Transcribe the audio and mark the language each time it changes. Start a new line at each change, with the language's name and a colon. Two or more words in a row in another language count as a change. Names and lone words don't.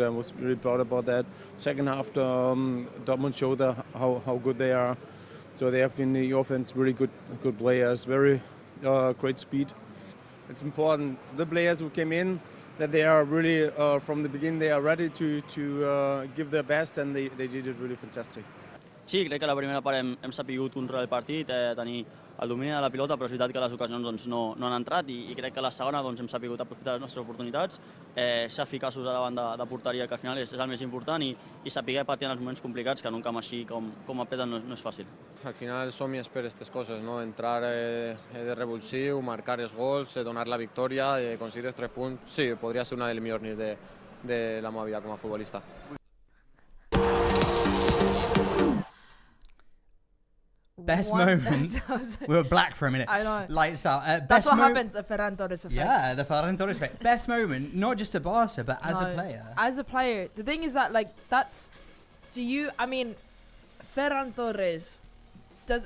English: I was really proud about that. Second half, Dortmund showed how good they are. So they have in the offense really good players, very great speed. It's important the players who came in that they are really from the beginning they are ready to give their best, and they did it really fantastic.
Catalan: Sí, crec que la primera part hem sapigut controlar el partit, tenir el domini de la pilota, però és veritat que les ocasions doncs, no han entrat i crec que la segona doncs, hem sapigut aprofitar les nostres oportunitats, ser eficaços davant de porteria, que al final és el més important, i saber patir en els moments complicats, que en un camp així com apreten no és fàcil. Al final som i per aquestes coses, no? Entrar de revulsiu, marcar els gols, donar la victòria, aconseguir els 3 punts, sí, podria ser una de les millors nits de la meva vida com a futbolista.
English: Best one- moment. I was like- We were black for a minute. I know. Lights out. That's Best what moment. happens at Ferran Torres effect. Yeah, the Ferran Torres effect. Best moment, not just at Barca, but as a No, player. As a player, the thing is that like that's. I mean, Ferran Torres does.